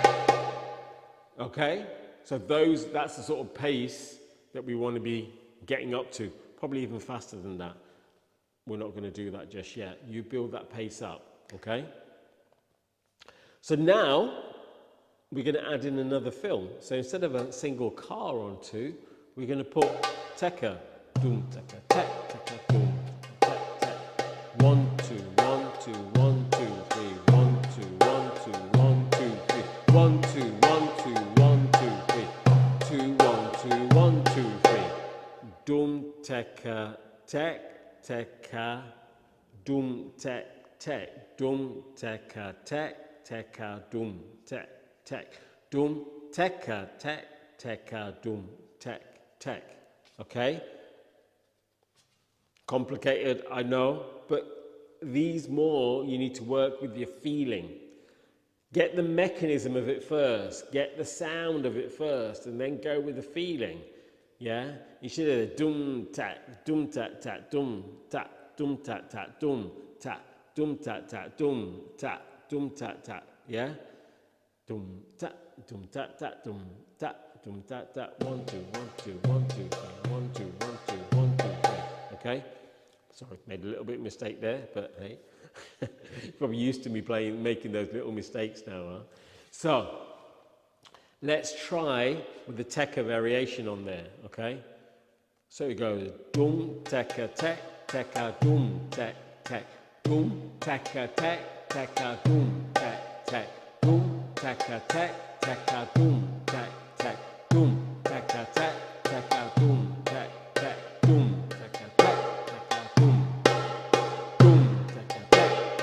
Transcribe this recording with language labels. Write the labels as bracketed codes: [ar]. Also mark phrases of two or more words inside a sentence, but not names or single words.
[en] Okay, so that's the sort of pace that we want to be getting up to, probably even faster than that. We're not going to do that just yet. You build that pace up, okay? So now we're going to add in another film. So instead of a single car on 2, we're going to put tekka, doom, tekka, tek, tekka, doom, tek, tek. 1 2 1 2 1 2 3 1 2 1 2 1 2 3 1 2 1 2 1 2 3 2 1 2 1 2 3 doom tekka tek tekka doom tek tek doom tekka tek tekka doom tek tek doom tekka tek tekka doom tek tek. Okay? Complicated, I know, but these more you need to work with your feeling. Get the mechanism of it first, get the sound of it first, and then go with the feeling. Yeah? You should have dum tat dum tat tat dum tat dum tat tat dum tat dum tat tat dum tat dum tat tat. Yeah? Dum tat tat dum tat tat 1 2 1 2 1 2 3 1 2 1 2 1 2 3. Okay? Sorry, made a little bit of mistake there, but hey, you're probably used to me making those little mistakes now, huh? So, let's try with the tekka variation on there, okay? So it goes dum tekka tek, tekka dum tek tek, dum tekka tek, tekka dum tek tek, dum tekka tek, tekka dum tek tek, dum tekka tek, tekka dum tek tek, dum tekka tek, tekka dum, dum tekka tek,